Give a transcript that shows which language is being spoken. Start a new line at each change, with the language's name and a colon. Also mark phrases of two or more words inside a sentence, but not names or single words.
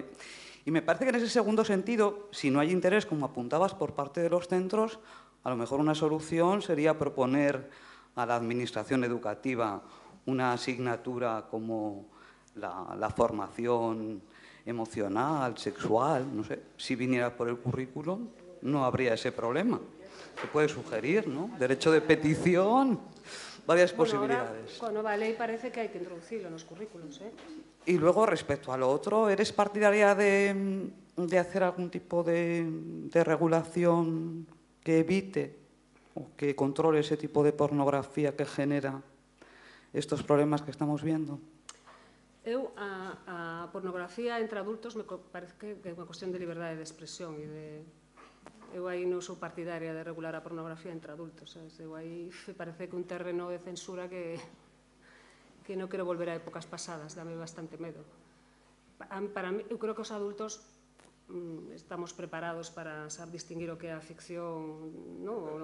Spanish: Y me parece que en ese segundo sentido, si no hay interés, como apuntabas, por parte de los centros, a lo mejor una solución sería proponer a la administración educativa una asignatura como la formación emocional, sexual, no sé, si viniera por el currículum, no habría ese problema. Se puede sugerir, ¿no? Derecho de petición, varias posibilidades.
Galician: Ahora, con nova lei parece que hai que introducilo nos currículos, ¿eh?
Spanish: Y luego, respecto a lo otro, ¿eres partidaria de hacer algún tipo de regulación que evite o que controle ese tipo de pornografía que genera estos problemas que estamos viendo?
Galician: Eu, a pornografía entre adultos me parece que é unha cuestión de liberdade de expresión e de... Eu aí non sou partidaria de regular a pornografía entre adultos, sabes? Eu aí parece que un terreno de censura que non quero volver a épocas pasadas, dame bastante medo.
Spanish: Para mí,
Galician: eu creo que os adultos estamos preparados para saber distinguir o que é a ficción, non?